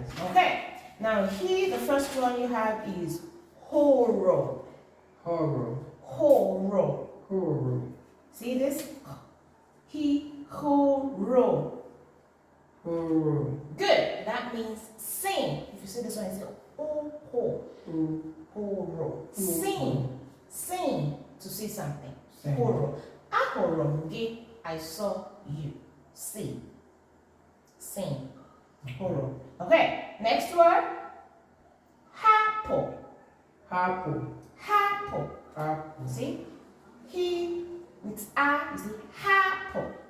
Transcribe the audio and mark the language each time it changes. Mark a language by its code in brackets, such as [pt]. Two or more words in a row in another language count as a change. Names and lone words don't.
[en] Okay, now here the first one you have is HURU. HURU. See this? HURU. Good. That means sing. If you see this one, you say ho. HURU. Sing to see something. HURU. [ig] Ahụrụ gị, [en] I saw you. See. Sing. HURU. Okay. Next word. HAPU. See? He with A is HAPU.